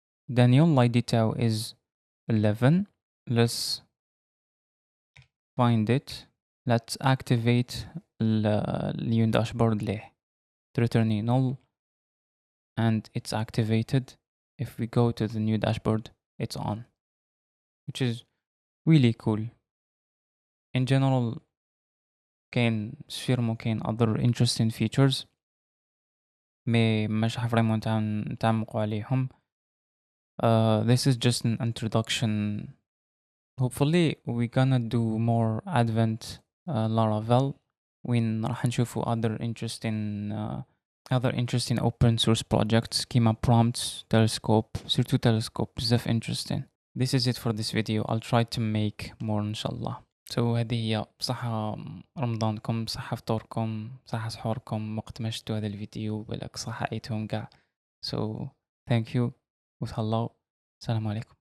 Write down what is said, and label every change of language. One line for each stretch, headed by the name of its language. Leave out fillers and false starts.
English: Daniel id تاعو is 11. let's find it. let's activate new dashboard
Arabic: ليه
English: returning null and it's activated. if we go to the new dashboard it's on, which is really cool. in general
Arabic: كاين سفيرمو كاين
English: other interesting features
Arabic: مي مش فريمون نتعمقوا عليهم.
English: this is just an introduction. hopefully we gonna do more advent Laravel
Arabic: وين راح نشوفوا
English: other interesting open source projects
Arabic: كيما
English: prompts telescope
Arabic: سيرتو
English: telescope
Arabic: بزاف
English: interesting. this is it for this video. I'll try to make more
Arabic: إن شاء الله.
English: so
Arabic: هذه هي. بصحة رمضانكم، بصحة فطوركم، بصحة سحوركم وقت ما شفتوا هذا الفيديو، بالك صحة عيتهم قاع.
English: so thank you
Arabic: وتهلاو. السلام عليكم.